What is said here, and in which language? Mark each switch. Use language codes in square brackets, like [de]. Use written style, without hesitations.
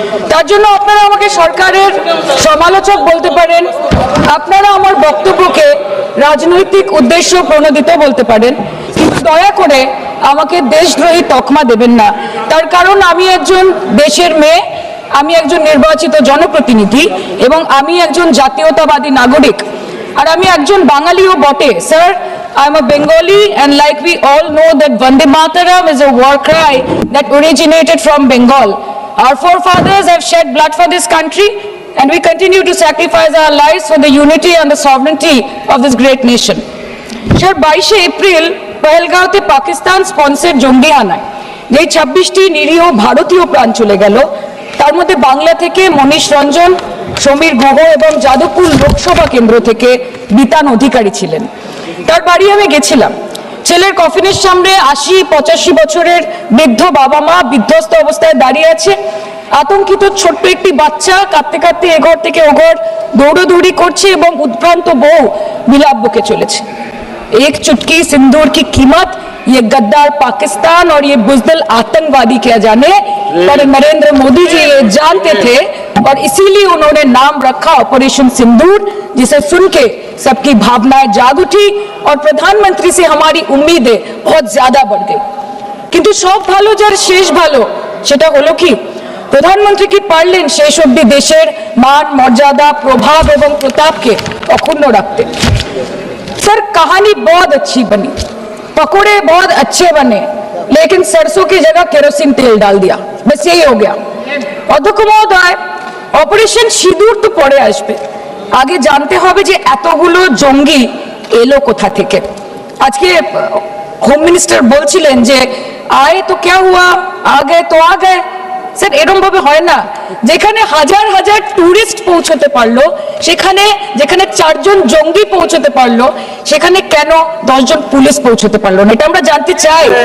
[bn] তার জন্য আপনারা আমাকে সরকারের সমালোচক বলতে পারেন আপনারা আমার বক্তব্যকে রাজনৈতিক উদ্দেশ্য প্রণোদিত বলতে পারেন কিন্তু দয়া করে আমাকে দেশদ্রোহী তকমা দেবেন না। তার কারণ আমি একজন দেশের মেয়ে আমি একজন নির্বাচিত জনপ্রতিনিধি এবং আমি একজন জাতীয়তাবাদী নাগরিক আর আমি একজন বাঙালিও বটে। [en] Sir I am a Bengali and like we all know that Vande Mataram is a war cry that originated from Bengal. Our forefathers have shed blood for this country and we continue to sacrifice our lives for the unity and the sovereignty of this great nation. [bn] Sir, 22 April পহেলগাঁওতে Pakistan sponsor জঙ্গি হানায় যে 26টি নিরীহ ভারতীয় প্রাণ চলে গেল তার মধ্যে বাংলা থেকে মনীষ রঞ্জন সমীর গুহ এবং যাদবপুর লোকসভা কেন্দ্র থেকে বিতান অধিকারী ছিলেন। তার বাড়ি আমি গেছিলাম ছেলের কফিনের সামনে 80-85 বছরের বৃদ্ধ বাবা মা বিধ্বস্ত অবস্থায় দাঁড়িয়ে আছে আতঙ্কিত ছোট্ট একটি বাচ্চা কাঁদতে কাঁদতে এ ঘর থেকে ও ঘর দৌড়দৌড়ি করছে এবং উদ্ভ্রান্ত বউ বিলাপ বকে চলেছে। [hi] एक चुटकी सिंदूर की कीमत ये गद्दार पाकिस्तान और ये बुज़दिल आतंकवादी क्या जाने पर नरेंद्र मोदी जी ये जानते थे और इसीलिए उन्होंने नाम रखा ऑपरेशन सिंदूर जिसे सुन के सबकी भावनाएं जाग उठी और प्रधानमंत्री से हमारी उम्मीदें बहुत ज्यादा बढ़ गई। [bn] किंतु सब भालो जार शेष भालो সেটা হলো কি প্রধানমন্ত্রী কি পারলেন শেষ অবধি দেশের মান মর্যাদা প্রভাব এবং প্রতাপকে অক্ষুণ্ণ রাখতে। [hi] सर कहानी बहुत अच्छी बनी पकोड़े बहुत अच्छे बने लेकिन सरसों की जगह केरोसिन तेल डाल दिया बस यही हो गया। [bn] অধ্যক্ষ মহোদয় অপারেশন সিঁদুর তো পরে আসবে আগে জানতে হবে যে এতগুলো জঙ্গি এলো কোথা থেকে। আজকে হোম মিনিস্টার বলছিলেন যে [hi] আয়ে তো क्या हुआ आ गए [bn] तो आ गए। স্যার এরকম ভাবে হয় না যেখানে হাজার হাজার টুরিস্ট পৌঁছতে পারলো সেখানে যেখানে 4 জন জঙ্গি পৌঁছতে পারলো সেখানে কেন 10 জন পুলিশ পৌঁছতে পারলো না এটা আমরা জানতে চাই।